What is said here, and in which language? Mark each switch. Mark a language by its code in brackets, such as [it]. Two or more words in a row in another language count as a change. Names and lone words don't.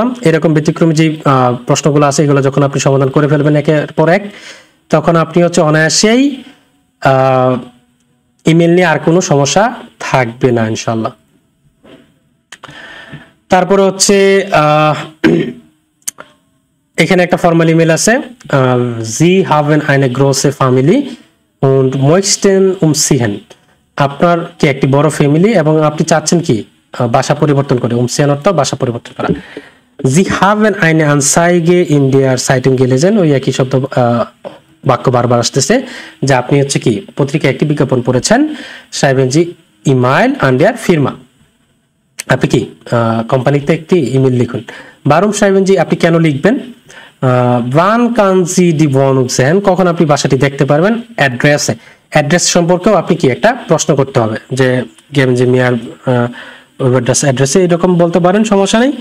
[bn] এরকম ব্যতিক্রমী যে প্রশ্নগুলো আছে এগুলো যখন আপনি সমাধান করে ফেলবেন একের পর এক, তখন আপনি হচ্ছে অনায়াসেই ইমেল নিয়ে আর কোনো সমস্যা থাকবে না ইনশাল্লাহ। তারপরে হচ্ছে এখানে একটা ফর্মাল ইমেল আছে, [de] Sie haben eine große Familie und möchten umziehen, [bn] আপনার কি একটি বড় ফ্যামিলি এবং আপনি চাচ্ছেন কি বাসা পরিবর্তন করে, umziehen অর্থ বাসা পরিবর্তন করা। [de] Sie haben eine Anzeige in der Zeitung gelesen, [bn] ওই একই শব্দ বাক্য বারবার আসতেছে যে আপনি হচ্ছে কি পত্রিকায় একটি বিজ্ঞাপন পড়েছেন, [de] schreiben Sie E-Mail an der Firma, [bn] আপনি কি কোম্পানিতে একটি ইমেল লিখুন। [de] warum schreiben Sie [bn] আপনি কেন লিখবেন, [de] wann können Sie die Wohnung sehen, [bn] কখন আপনি বাসাটি দেখতে পারবেন, অ্যাড্রেসে, অ্যাড্রেস সম্পর্কেও আপনি কি একটা প্রশ্ন করতে হবে যে [de] geben Sie mir Adresse [bn] এরকম বলতে পারেন, সমস্যা নেই।